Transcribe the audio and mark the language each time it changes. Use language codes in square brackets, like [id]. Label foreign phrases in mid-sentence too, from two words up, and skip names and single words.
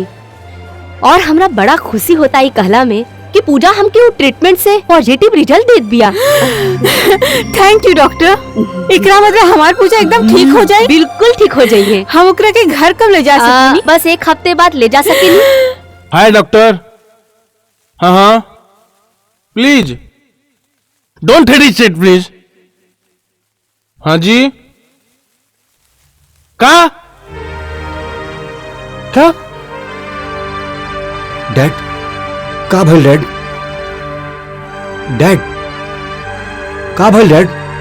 [bho] और हमरा बड़ा खुशी होता है कहला में कि पूजा हमके वो ट्रीटमेंट से पॉजिटिव रिजल्ट दे दिया। [en] Thank you doctor. [bho] एकरा मतलब हमार पूजा एकदम ठीक हो जाए? बिल्कुल ठीक हो जाइए। हम ओकरा के घर कब ले जा सकेनी? बस एक हफ्ते बाद ले जा सकेनी। [en] Hi doctor. हाँ हाँ please don't hesitate please. [bho] हाँ जी का क्या डैड? का भइल डैड? डैड का भइल डैड?